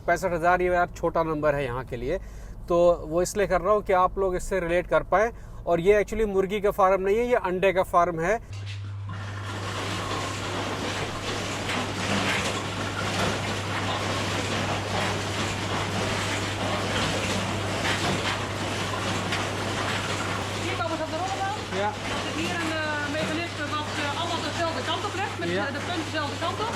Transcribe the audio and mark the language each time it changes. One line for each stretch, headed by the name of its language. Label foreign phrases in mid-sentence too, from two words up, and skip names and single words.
Hindi: 65,000 ये यार छोटा नंबर है यहाँ के लिए, तो वो इसलिए कर रहा हूँ कि आप लोग इससे रिलेट कर पाएँ। और ये एक्चुअली मुर्गी का फार्म नहीं है, ये अंडे का फार्म है।
Dutch: Ja. Dan zit hier een mechanisme wat allemaal dezelfde kant op legt, met de punt dezelfde kant op.